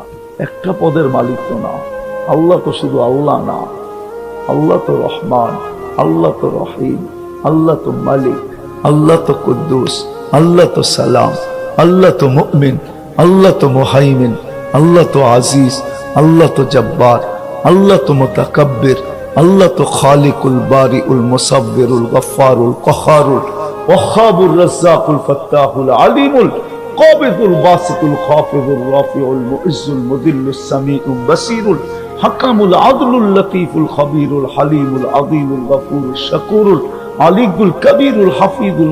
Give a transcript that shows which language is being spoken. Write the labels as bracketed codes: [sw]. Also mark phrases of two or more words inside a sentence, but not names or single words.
[bn] একটা পদের মালিক তো না। আল্লাহ তো শুধু আল্লাহ না, আল্লাহ তো রহমান, আল্লাহ তো রহিম, আল্লাহ তো মালিক, আল্লাহ তো কুদ্দুস, আল্লাহ তো সালাম, আল্লাহ তো মুমিন, আল্লাহ তো মুহাইমিন, আল্লাহ তো আজিজ, আল্লাহ তো জব্বার, আল্লাহ তো মুতাকাব্বির, আল্লাহ তো খালিকুল বারিউল মুসাব্বিরুল গফফারুল কহারুল ওয়াহাবুর রাজ্জাকুল ফাত্তাহুল আলিমুল কাবিদুল বাসিতুল খাফিদুর রাফিউল মুইজ্জুল মুদিল্লুস সামিউল বাসিরুল হাকামুল আদলুল লতীফুল খবীরুল হালিমুল আযীমুল গফুরুশ শাকুরুল আলিকুল কবীরুল হাফিজুল